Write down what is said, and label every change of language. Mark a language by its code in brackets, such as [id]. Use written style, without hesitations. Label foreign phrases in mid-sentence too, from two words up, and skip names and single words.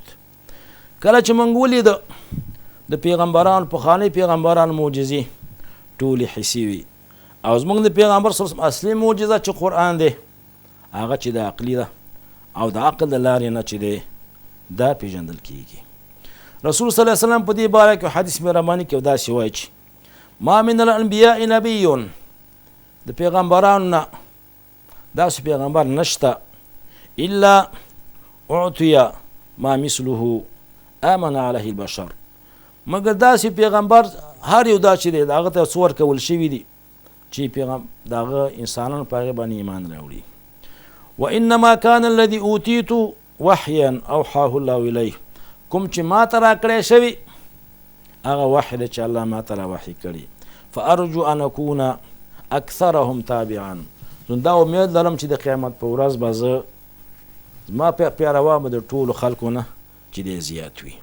[ps] کله چې موږ ولیده د پیغمبرانو پخواني پیغمبرانو معجزې ټولې حسي وي او زمونږ د پیغمبر [ar] صلی الله علیه وسلم [ps] اصلي معجزه چې قرآن دی هغه چې د عقلي ده او د عقل د لارې نه چې دی دا پیژندل کیږي. رسول [ar] صلی الله علیه وسلم [ps] په دې باره کې حدیث مهرباني کې داسې وایي چې [ar] ما من الانبیاء نبی [ps] د پیغمبرانو نه داسې پیغمبر نشته [ar] الا اعطي ما مثله آمن علیه البشر، [ps] مګر داسې پیغمبر هر یو دا چې دی د هغه ته څه ورکول شوي دي چې د هغه انسانانو په هغې باندې ایمان راوړي. [ar] وانما كان الذي اوتیت وحیا اوحاه الله الیه، [ps] کوم چې ما ته راکړی شوي هغه وحی دی چې الله ما ته را وحی کړي. [ar] فارجو ان اکون اکثرهم تابعا، [ps] نو دا امید لرم چې د قیامت په ورځ به زه زما پیروان به د ټولو خلکو نه چې دی زیات وي.